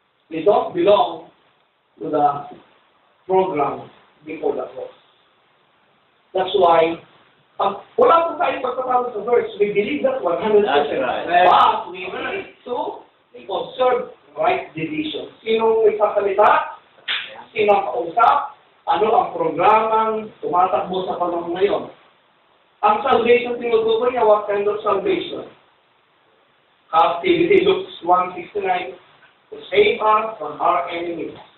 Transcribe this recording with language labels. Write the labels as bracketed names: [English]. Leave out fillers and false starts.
[English] They don't belong to the program before the cross. That's why, [Filipino] wala po tayo pagkatapos sa verse, [English] we believe that 100%. But we need to observe right division. [Filipino] Sinong isasalita? Sinong kausap? Ano ang programang tumatakbo sa panahon ngayon? Ang salvation, tinutukoy niya, [English] what kind of salvation? Captivity, Luke 1:69, to save us from our enemies.